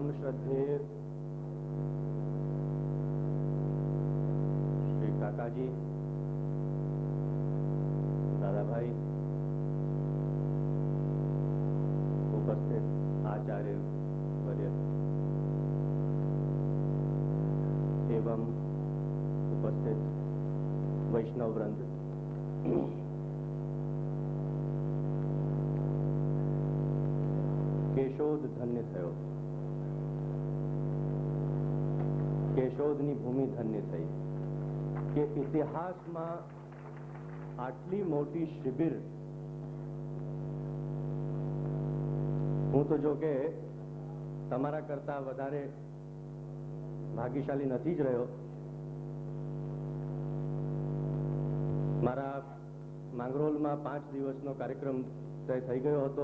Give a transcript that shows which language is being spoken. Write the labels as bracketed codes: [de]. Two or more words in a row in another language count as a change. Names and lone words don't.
[gu] શ્રદ્ધેય શ્રી કાકાજી, દાદાભાઈ, ઉપસ્થિત આચાર્ય વર્ય એવં ઉપસ્થિત વૈષ્ણવ વૃંદ, કેશોદ ધન્ય થયો, કેશોદની ભૂમિ ધન્ય થઈ કે ઇતિહાસમાં આટલી મોટી શિબિર હું તો જો કે તમારા કરતા વધારે ભાગ્યશાળી નથી જ રહ્યો. મારા માંગરોળમાં 5 દિવસનો કાર્યક્રમ તય થઈ ગયો હતો.